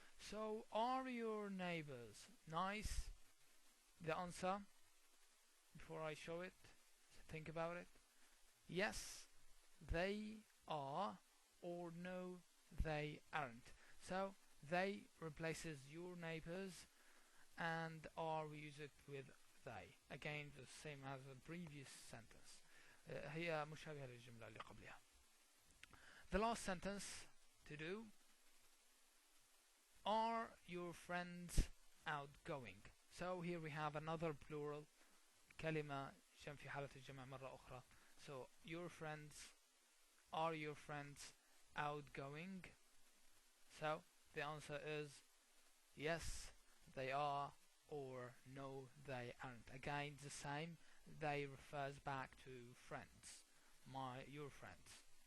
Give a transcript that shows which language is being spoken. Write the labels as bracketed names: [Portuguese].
[English] So are your neighbors nice? The answer, before I show it, think about it. Yes, they are, or no, they aren't. So they replaces your neighbors, and are, we use it with they. Again, the same as the previous sentence. [Arabic] هي مشابهة للجملة اللي قبلها. [English] The last sentence to do. Are your friends outgoing? So here we have another plural, [Arabic] كلمة جمع في حالة الجمع مرة أخرى. [English] So your friends, are your friends outgoing? So the answer is yes, they are, or no, they aren't. Again, the same. They refers back to friends, your friends.